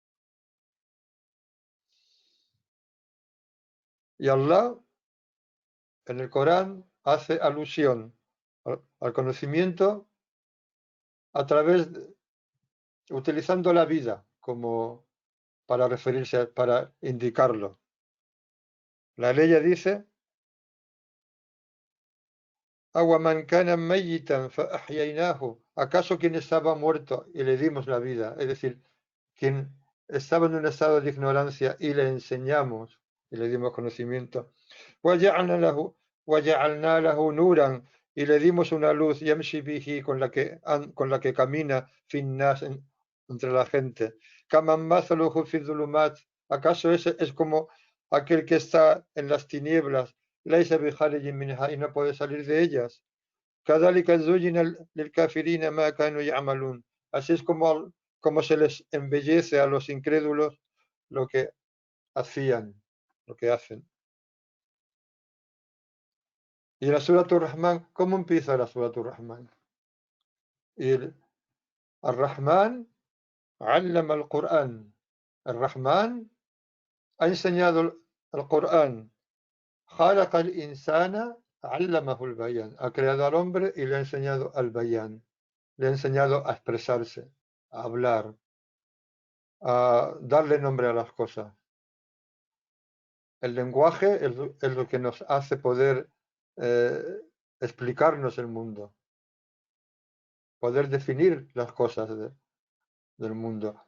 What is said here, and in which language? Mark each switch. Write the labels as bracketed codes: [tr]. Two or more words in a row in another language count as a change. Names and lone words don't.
[es] Y Allah en el Corán hace alusión al conocimiento a través utilizando la vida como para referirse, para indicarlo. La ley dice [ar] أومن كان ميتا فأحييناه. [es] ¿Acaso quien estaba muerto y le dimos la vida? Es decir, quien estaba en un estado de ignorancia y le enseñamos y le dimos conocimiento. [ar] وَجَعَلْنَا لَهُ نُورًا, [es] y le dimos una luz [ar] يمشي به, [es] con la que camina finnas entre la gente. [ar] كمن مثله في الظلمات. [es] ¿Acaso ese es como aquel que está en las tinieblas? [ar] ليس بخارج منها, [es] y no puede salir de ellas. [ar] كذلك زُيِّنَ لِلْكَافِرِينَ مَا كَانُوا يَعْمَلُونَ. [es] Así es como se les embellece a los incrédulos lo que hacían, lo que hacen. Y la Surat Ar-Rahman, ¿cómo empieza la Surat Ar-Rahman? [ar] Y الرحمن علم القرآن. [es] Ar-Rahman ha enseñado el Qur'an. [ar] خلق الإنسان علمه البيان. [es] Ha creado al hombre y le ha enseñado al bayan. Le ha enseñado a expresarse, a hablar, a darle nombre a las cosas. El lenguaje es lo que nos hace poder explicarnos el mundo, poder definir las cosas del mundo.